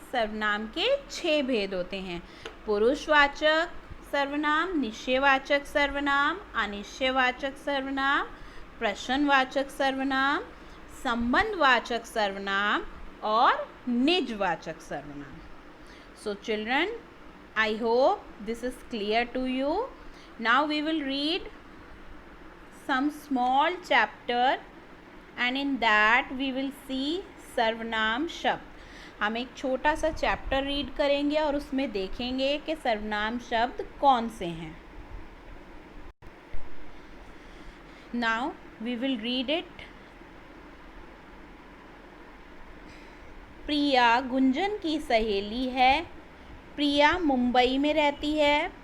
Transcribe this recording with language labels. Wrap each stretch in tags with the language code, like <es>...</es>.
<hi>सर्वनाम के 6 भेद होते हैं। पुरुषवाचक सर्वनाम, निश्चयवाचक सर्वनाम, अनिश्चयवाचक सर्वनाम, प्रश्नवाचक सर्वनाम, संबंधवाचक सर्वनाम और निजवाचक सर्वनाम।</hi> <en>So children, I hope this is clear to you. Now we will read some small chapter and in that we will see सर्वनाम शब्द।</en> <hi>हम एक छोटा सा चैप्टर रीड करेंगे और उसमें देखेंगे कि सर्वनाम शब्द कौन से हैं।</hi> <en>Now we will read it.</en> <hi>प्रिया गुंजन की सहेली है। प्रिया मुंबई में रहती है।</hi>